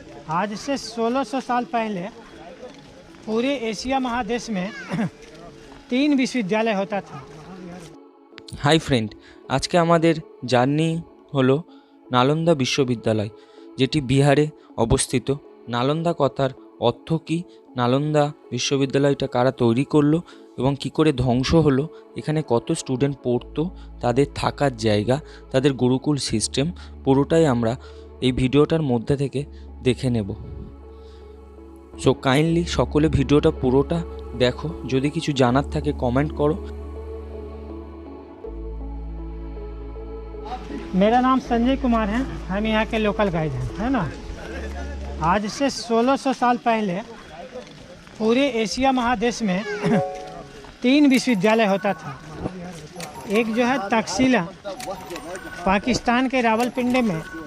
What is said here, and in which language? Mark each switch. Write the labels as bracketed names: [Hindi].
[Hindi] आज से 1600 साल पहले पूरे एशिया महादेश में 3 विश्वविद्यालय होता था। [Bangla] হাই ফ্রেন্ড, আজকে আমাদের জার্নি হলো নালন্দা বিশ্ববিদ্যালয়, যেটি বিহারে অবস্থিত। নালন্দা কথার অর্থ কী, নালন্দা বিশ্ববিদ্যালয়টা কারা তৈরি করলো এবং কি করে ধ্বংস হলো, এখানে কত স্টুডেন্ট পড়তো, তাদের থাকার জায়গা, তাদের গুরুকুল সিস্টেম, পুরোটাই আমরা এই ভিডিওটার মধ্যে থেকে দেখে নেব। সো কাইন্ডলি সকলে ভিডিওটা পুরোটা দেখো, যদি কিছু জানার থাকে কমেন্ট করো। [Hindi] मेरा नाम संजय कुमार है, हम यहाँ के लोकल गाइड हैं, है ना। आज से 1600 साल पहले पूरे एशिया महादेश में 3 विश्वविद्यालय होता था। एक जो है तक्षशिला, पाकिस्तान के रावलपिंडी में।